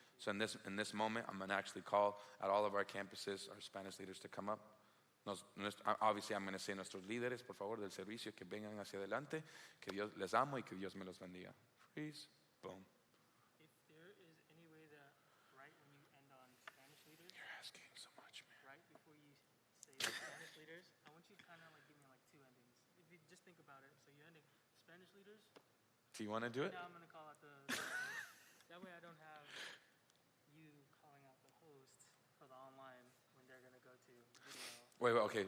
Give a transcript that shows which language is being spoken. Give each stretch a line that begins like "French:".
English: So in this moment, I'm going to actually call at all of our campuses our Spanish leaders to come up. Obviously, I'm going to say
Spanish: nuestros líderes, por favor, del servicio, que vengan hacia adelante, que Dios les amo y que Dios me los bendiga.
English: Freeze, boom. If there is any way that right when you end on Spanish leaders, You're asking so much, man. right before you say Spanish leaders, I want you to kind of like give me like two endings. If you just think about it, so you're ending Spanish leaders. Do you want to do it? Now I'm gonna call out the that way I don't have you calling out the host for the online when they're gonna go to video.